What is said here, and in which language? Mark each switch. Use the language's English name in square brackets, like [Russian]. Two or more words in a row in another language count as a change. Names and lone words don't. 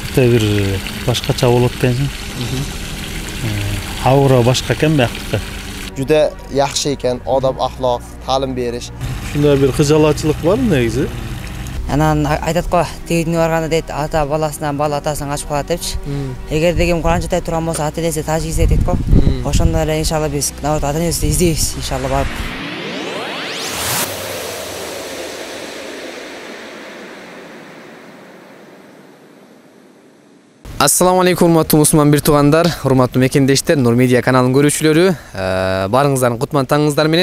[Kyrgyz] Мектепте бир башкача болот экенсиң. Аура башка экен биякта. [Uzbek] Juda yaxshi ekan, odob, axloq, ta'lim berish. Shunda bir xijolatchilik bor negizi. [Kyrgyz] Анан айтат го, тегине барганда дейт, ата баласынан, бала атасынан качып калат депчи. Эгер дегем Куранчатай турган болсо, ата энеси тажикиз дейт го. Ошондо эле иншалла биз ата энебизди издейбиз, иншалла барып. [Arabic] السلام عليكم [Kyrgyz] урматтуу мусулман бир туугандар, урматтуу мекендештер, Нур Медиа каналынын көрүүчүлөрү, барыңыздардын кутман таңыңыздар менен.